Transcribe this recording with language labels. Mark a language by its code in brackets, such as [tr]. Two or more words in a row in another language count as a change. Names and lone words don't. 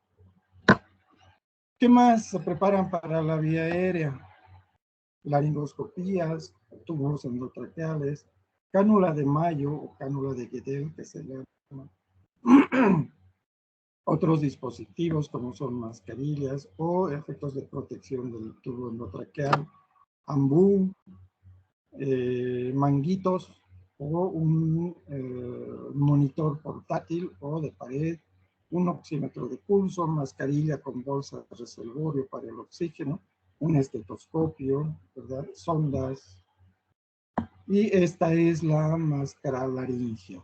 [es] ¿Qué más se preparan para la vía aérea? Laringoscopías, tubos endotraqueales, cánula de Mayo o cánula de Guedel, que se llama. Otros dispositivos como son mascarillas o efectos de protección del tubo endotraqueal, ambú, manguitos o un monitor portátil o de pared, un oxímetro de pulso, mascarilla con bolsa de reservorio para el oxígeno, un estetoscopio, ¿verdad? Sondas. Y esta es la máscara laringea.